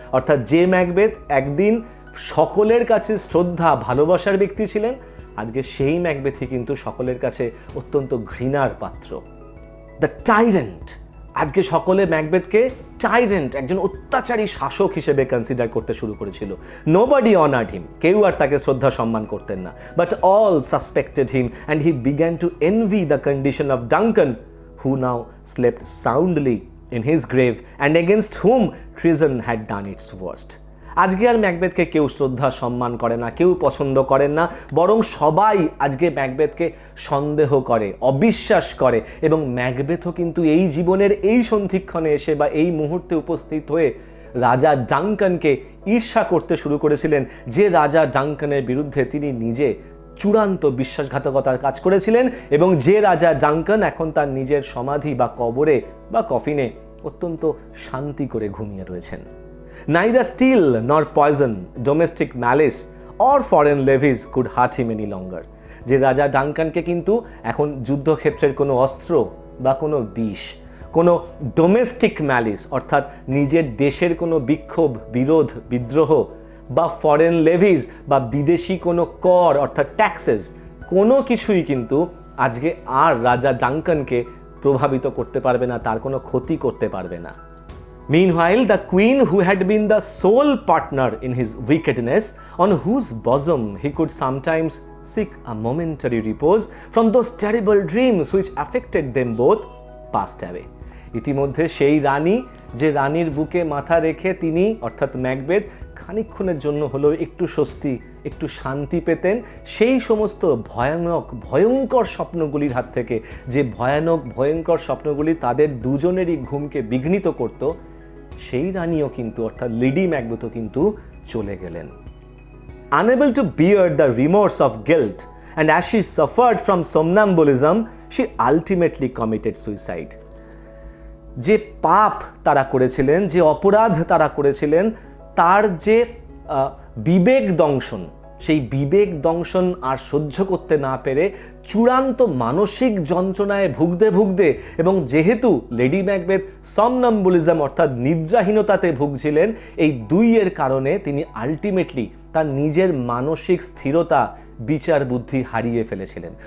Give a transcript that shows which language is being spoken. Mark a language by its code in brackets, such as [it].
[bn] অর্থাৎ যে ম্যাকবেথ একদিন সকলের কাছে শ্রদ্ধা ভালোবাসার ব্যক্তি ছিলেন, আজকে সেই ম্যাকবেথই কিন্তু সকলের কাছে অত্যন্ত ঘৃণার পাত্র। দ্য টাইরেন্ট, আজকে সকলে ম্যাকবেথকে টাইরেন্ট, একজন অত্যাচারী শাসক হিসেবে কনসিডার করতে শুরু করেছিল। [en] nobody honoured him, [bn] কেউ আর তাকে শ্রদ্ধা সম্মান করতেন না। [en] But all suspected him and he began to envy the condition of Duncan, who now slept soundly in his grave and against whom treason had done its worst. [bn] আজকে আর ম্যাকবেথকে কেউ শ্রদ্ধা সম্মান করে না, কেউ পছন্দ করেন না, বরং সবাই আজকে ম্যাকবেথকে সন্দেহ করে, অবিশ্বাস করে। এবং ম্যাকবেথও কিন্তু এই জীবনের এই সন্ধিক্ষণে এসে বা এই মুহূর্তে উপস্থিত হয়ে রাজা ডাঙ্কানকে ঈর্ষা করতে শুরু করেছিলেন, যে রাজা ডাঙ্কানের বিরুদ্ধে তিনি নিজে চূড়ান্ত বিশ্বাসঘাতকতার কাজ করেছিলেন এবং যে রাজা ডাঙ্কান এখন তার নিজের সমাধি বা কবরে বা কফিনে অত্যন্ত শান্তি করে ঘুমিয়ে রয়েছেন। [en] Neither steel nor poison, domestic malice or foreign levies could hurt him any longer. [bn] যে রাজা ডাঙ্কানকে কিন্তু এখন যুদ্ধক্ষেত্রের কোনো অস্ত্র বা কোনো বিষ, কোনো ডোমেস্টিক ম্যালিস অর্থাৎ নিজের দেশের কোনো বিক্ষোভ, বিরোধ, বিদ্রোহ বা ফরেন লেভিজ বা বিদেশি কোনো কর অর্থাৎ ট্যাক্সেস, কোনো কিছুই কিন্তু আজকে আর রাজা ডাঙ্কানকে প্রভাবিত করতে পারবে না, তার কোনো ক্ষতি করতে পারবে না। [en] Meanwhile, the queen, who had been the sole partner in his wickedness, on whose bosom he could sometimes seek a momentary repose from those terrible dreams which affected them both, passed away. [bn] ইতিমধ্যে সেই রানী, যে রানীর বুকে মাথা রেখে তিনি অর্থাৎ Macbeth খানিকক্ষণের জন্য হলেও একটু স্বস্তি, একটু শান্তি পেতেন, সেই সমস্ত ভয়ানক ভয়ঙ্কর স্বপ্নগুলির হাত থেকে, যে ভয়ানক ভয়ঙ্কর স্বপ্নগুলি তাদের দুজনেরই ঘুমকে বিঘ্নিত করত, সেই রানীও কিন্তু অর্থাৎ লেডি ম্যাকবেথও কিন্তু চলে গেলেন। [en] Unable to bear the remorse of guilt, and as she suffered from somnambulism, she ultimately committed suicide. [bn] যে পাপ তারা করেছিলেন, যে অপরাধ তারা করেছিলেন, তার যে বিবেক দংশন, সেই বিবেক দংশন আর সহ্য করতে না পেরে চূড়ান্ত মানসিক যন্ত্রণায় ভুগতে ভুগতে, এবং যেহেতু লেডি ম্যাকবেথ সমনাম্বুলিজম অর্থাৎ নিদ্রাহীনতাতে ভুগছিলেন, এই দুইয়ের কারণে তিনি আলটিমেটলি তার নিজের মানসিক স্থিরতা, বিচার বুদ্ধি হারিয়ে ফেলেছিলেন।